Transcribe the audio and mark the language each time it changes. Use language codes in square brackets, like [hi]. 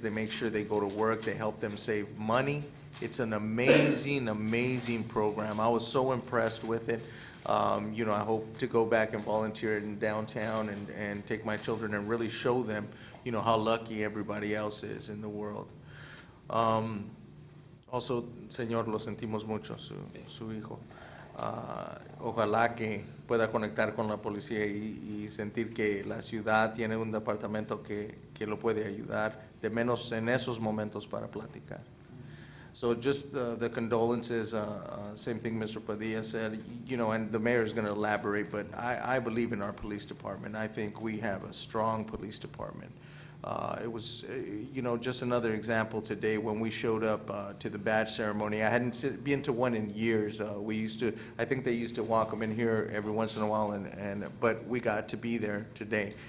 [en] They make sure they go to work. They help them save money. It's an amazing, amazing program. I was so impressed with it. I hope to go back and volunteer in downtown and take my children and really show them, how lucky everybody else is in the world. [es] Also, Señor, lo sentimos mucho, su hijo. Ojalá que pueda conectar con la policía y sentir que la ciudad tiene un departamento que lo puede ayudar, de menos en esos momentos para platicar. [en] So just the condolences, same thing Mr. Padilla said, and the mayor is going to elaborate, but I believe in our police department. I think we have a strong police department. It was, just another example today when we showed up to the badge ceremony. I hadn't been to one in years. I think they used to walk them in here every once in a while, but we got to be there today.